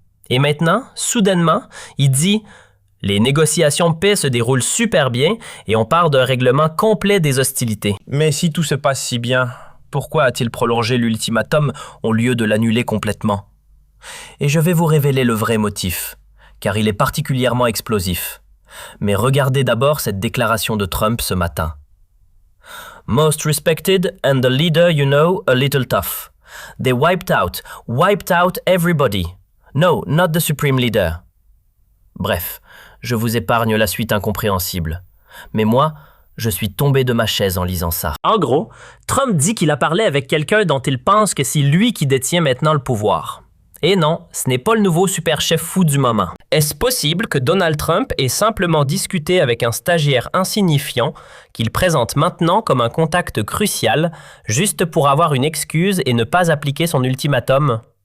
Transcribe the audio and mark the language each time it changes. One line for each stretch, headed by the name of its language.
French: Et maintenant, soudainement, il dit « Les négociations de paix se déroulent super bien et on part d'un règlement complet des hostilités. » Mais si tout se passe si bien, pourquoi a-t-il prolongé l'ultimatum au lieu de l'annuler complètement? Et je vais vous révéler le vrai motif, car il est particulièrement explosif. Mais regardez d'abord cette déclaration de Trump ce matin.
English: « Most respected and the leader you know a little tough. They wiped out everybody. No, not the supreme leader.
French: » Bref, je vous épargne la suite incompréhensible. Mais moi, je suis tombé de ma chaise en lisant ça. En gros, Trump dit qu'il a parlé avec quelqu'un dont il pense que c'est lui qui détient maintenant le pouvoir. Et non, ce n'est pas le nouveau super chef fou du moment. Est-ce possible que Donald Trump ait simplement discuté avec un stagiaire insignifiant qu'il présente maintenant comme un contact crucial, juste pour avoir une excuse et ne pas appliquer son ultimatum?